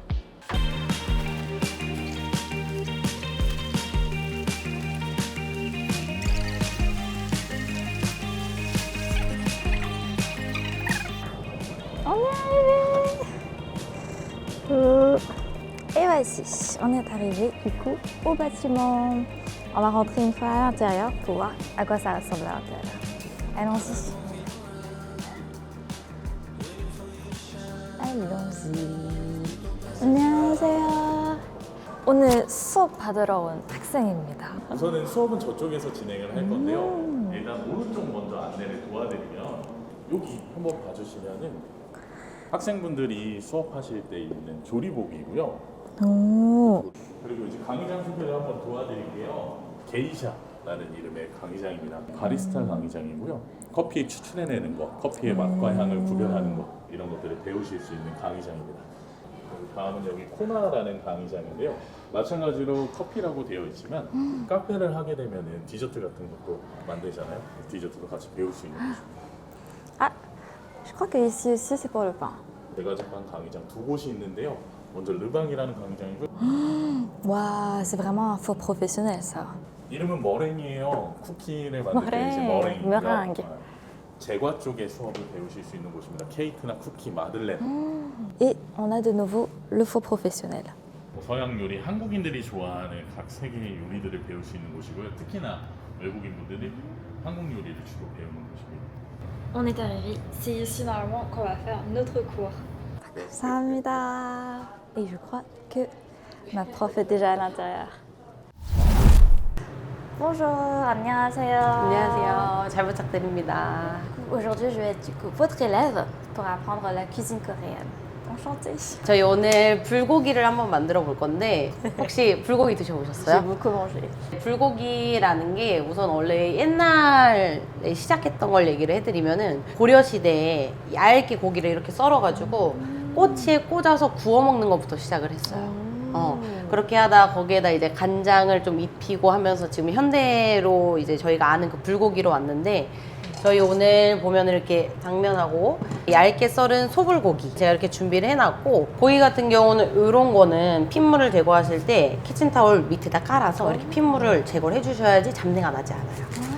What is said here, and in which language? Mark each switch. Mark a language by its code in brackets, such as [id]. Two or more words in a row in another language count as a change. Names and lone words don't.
[fr] On est arrivé! Et voici, on est arrivé du coup au bâtiment. On va rentrer une fois à l'intérieur pour voir à quoi ça ressemble à l'intérieur. Allons-y. Allons-y. [ko] 안녕하세요. 오늘 수업 받으러 온 학생입니다. 우선은 수업은 저쪽에서 진행을 할 건데요. 일단 오른쪽 먼저 안내를 도와드리면 여기 한번 봐주시면은 학생분들이 수업하실 때 입는 조리복이고요. 오. 그리고 이제 강의장 소개를 한번 도와드릴게요. 게이샤라는 이름의 강의장입니다. 바리스타 강의장이고요. 커피 추출해내는 것, 커피의 맛과 향을 구별하는 것 이런 것들을 배우실 수 있는 강의장입니다. 그리고 다음은 여기 코나라는 강의장인데요. 마찬가지로 커피라고 되어 있지만 카페를 하게 되면은 디저트 같은 것도 만들잖아요. 디저트도 같이 배울 수 있는 곳입니다. [fr] Ah, je crois que ici aussi c'est pour le pain. [ko] 네 가지 반 강의장 두 곳이 있는데요. 먼저 르방이라는 강의장이고요. [fr] Waouh, c'est vraiment un faux professionnel ça. [ko] 이름은 머랭이에요. 쿠키를 만들 때 이제 머랭, 머랭이고요. 머랭. 제과 쪽의 수업을 배우실 수 있는 곳입니다. 케이크나 쿠키, 마들렌. [fr] Et on a de nouveau le faux professionnel. [ko] 서양 요리, 한국인들이 좋아하는 각 세계의 요리들을 배울 수 있는 곳이고요. 특히나 외국인 분들이 한국 요리를 주로 배우는 곳입니다. [fr] On est arrivé. C'est ici normalement qu'on va faire notre cours. [ko] 감사합니다. [fr] Et je crois que ma prof est déjà à l'intérieur. Bonjour, [ko] 안녕하세요. 안녕하세요. 잘 부탁드립니다. [fr] Aujourd'hui, je vais être du coup votre élève pour apprendre la cuisine coréenne. Enchantée. [ko] 저희 오늘 불고기를 한번 만들어 볼 건데 혹시 불고기 [fr] J'ai [ko] 드셔보셨어요? [fr] beaucoup mangé. [ko] 불고기라는 게 우선 원래 옛날에 시작했던 걸 얘기를 해드리면은 고려 시대에 얇게 고기를 이렇게 썰어가지고 꼬치에 꽂아서 구워 먹는 것부터 시작을 했어요. 그렇게 하다 거기에다 이제 간장을 좀 입히고 하면서 지금 현대로 이제 저희가 아는 그 불고기로 왔는데 저희 오늘 보면 이렇게 당면하고 얇게 썰은 소불고기 제가 이렇게 준비를 해놨고 고기 같은 경우는 이런 거는 핏물을 제거하실 때 키친타올 밑에다 깔아서 이렇게 pit물을 제거를 해주셔야지 잡내가 나지 않아요.